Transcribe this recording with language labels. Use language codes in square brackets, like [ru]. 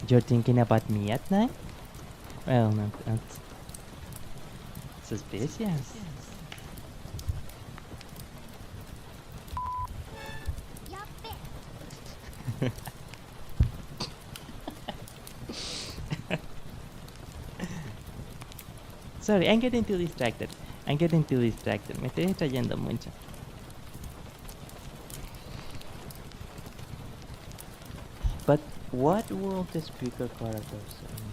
[en] You're thinking about me at night? Well, that's suspicious. Sorry, I'm getting too distracted. [es] Me estoy distrayendo mucho. [en] But what will the speaker character say?